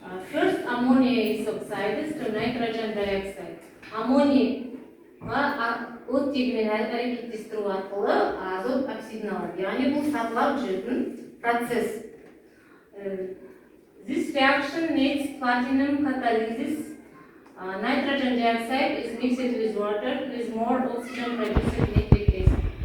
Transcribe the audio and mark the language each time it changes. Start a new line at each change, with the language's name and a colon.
English: First, ammonia is oxidized to nitrogen dioxide.
Kazakh: Аммонияға оттегімен әрекеттестіру арқылы азот оксидін алады. Яғни бұл сатылап жүретін процесс.
English: This reaction needs platinum catalysis. Nitrogen dioxide is mixed with water with more oxygen producing nitric acid.